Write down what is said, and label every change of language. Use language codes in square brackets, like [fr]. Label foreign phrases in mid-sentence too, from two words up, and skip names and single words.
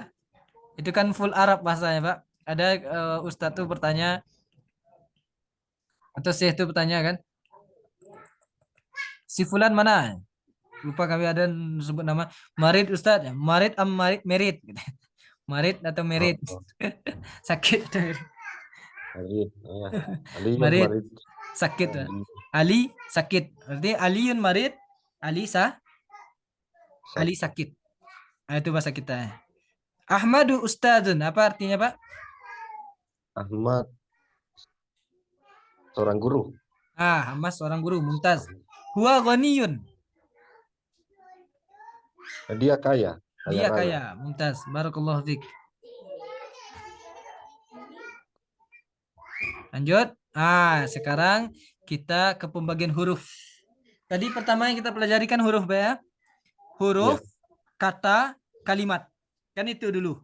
[id] Itu kan full Arab bahasanya Pak. Ada Ustadz tuh bertanya, atau Syekh tuh bertanya kan, si Fulan mana? Lupa kami ada sebut nama. [ar] مريض أستاذ. مريض مريض مريض. مريض atau Oh, Merit. oh, [id] Sakit. [ar] marid. Ya. Aliyun Marid. marid. [id] Sakit. Ali, Ali sakit. Berarti [ar] علي مريض. [id] Ali Ali sakit. sakit. Itu bahasa kita. [ar] أحمد أستاذ. [id] Apa artinya Pak? Ahmad, seorang guru. Mas seorang guru. Mumtaz. [ar] هو غني. [id] Dia kaya, kaya Dia raya. kaya. [ar] ممتاز. بارك الله فيك. [id] Lanjut. Sekarang kita ke pembagian huruf. Tadi pertama yang kita pelajari kan huruf ya. Huruf, Ya, kata, kalimat. Kan itu dulu.